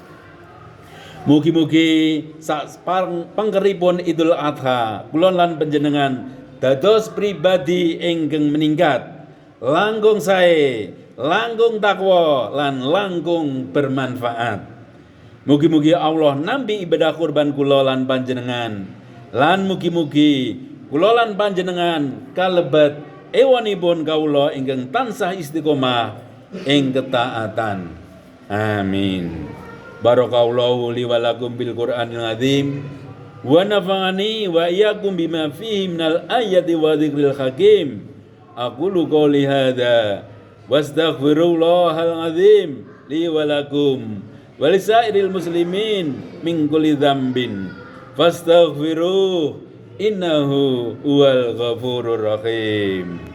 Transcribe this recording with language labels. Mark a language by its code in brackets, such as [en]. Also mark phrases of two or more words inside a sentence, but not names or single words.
[jv] Mugi-mugi sak pangkeripun Idul Adha kula lan panjenengan dados pribadi ingkang meningkat, langkung sae, langkung takwa lan langkung bermanfaat. Mugi-mugi Allah nampi ibadah kurban kula lan panjenengan, lan mugi-mugi kula lan panjenengan kalebet ewanipun kawula ingkang tansah istiqomah ing ketaatan. Amin. [ar] بارك الله لي ولكم بالقرآن العظيم ونفعني وإياكم بما فيه من الآيات والذكر الحكيم. أقول قولي هذا وأستغفر الله العظيم لي ولكم ولسائر المسلمين من كل ذنب فاستغفروه إنه هو الغفور الرحيم.